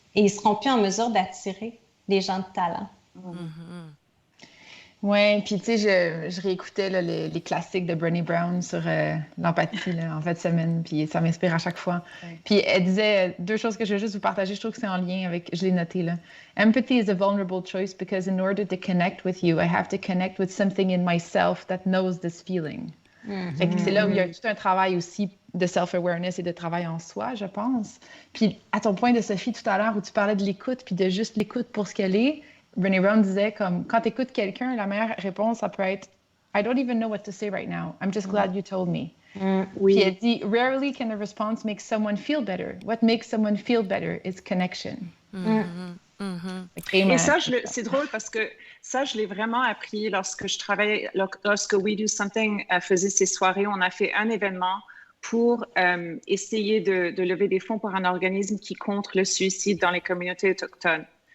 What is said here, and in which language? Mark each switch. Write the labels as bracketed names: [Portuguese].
[French] Et ils ne seront plus en mesure d'attirer des gens de talent. Oui, puis tu sais, je réécoutais là, les classiques de Brené Brown sur l'empathie là, en fin de semaine, puis ça m'inspire à chaque fois. Puis elle disait 2 choses que je veux juste vous partager, je trouve que c'est en lien avec, je l'ai noté là. [English] Empathy is a vulnerable choice because in order to connect with you, I have to connect with something in myself that knows this feeling. [French] Fait que c'est là où il y a tout un travail aussi de self-awareness et de travail en soi, je pense. Puis à ton point de Sophie tout à l'heure où tu parlais de l'écoute, puis de juste l'écoute pour ce qu'elle est, Brené Brown disait comme quand tu écoutes quelqu'un, la meilleure réponse, ça peut être I don't even know what to say right now. [English] I'm just glad you told me. Puis elle dit rarely can a response make someone feel better. What makes someone feel better is connection. [French] Et ça, c'est drôle parce que ça, je l'ai vraiment appris lorsque je travaillais, lorsque We Do Something faisait ses soirées. On a fait un événement pour essayer de lever des fonds pour un organisme qui contre le suicide dans les communautés autochtones.